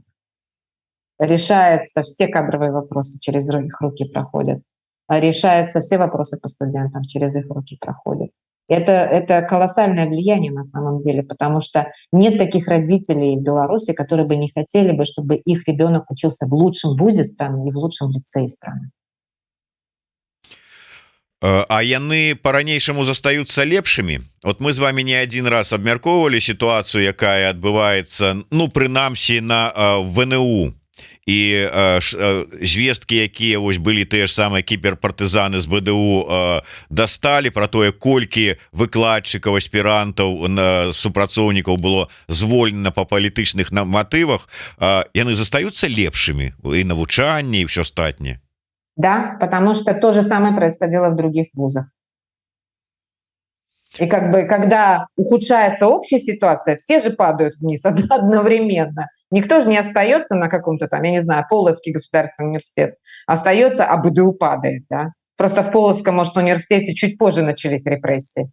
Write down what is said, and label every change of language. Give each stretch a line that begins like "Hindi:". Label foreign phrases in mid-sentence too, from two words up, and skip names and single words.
Russian: Решаются все кадровые вопросы, через их руки проходят. Решаются все вопросы по студентам, через их руки проходят. Это колоссальное влияние на самом деле, потому что нет таких родителей в Беларуси, которые бы не хотели бы, чтобы их ребенок учился в лучшем вузе страны и в лучшем лицее страны.
Belarusian: А яны по-ранейшаму застаюцца лепшымі. Вот мы з вами
Russian: не один раз
Belarusian: абмяркоўвалі сітуацыю, якая адбываецца, ну, прынамсі на ВНУ. І звесткі, якія вось былі тыя ж самыя кіберпартызаны з БДУ дасталі пра тое, колькі выкладчыкаў, аспірантаў, супрацоўнікаў было звольнена па палітычных матывах, яны застаюцца лепшымі і навучанне, і ўсё астатняе.
Russian: Да, потому что то же самое происходило в других вузах. И как бы, когда ухудшается общая ситуация, все же падают вниз одновременно. Никто же не остается на каком-то там, я не знаю, Полоцкий государственный университет. Остается, а БДУ падает, да. Просто в Полоцком, может, университете чуть позже начались репрессии.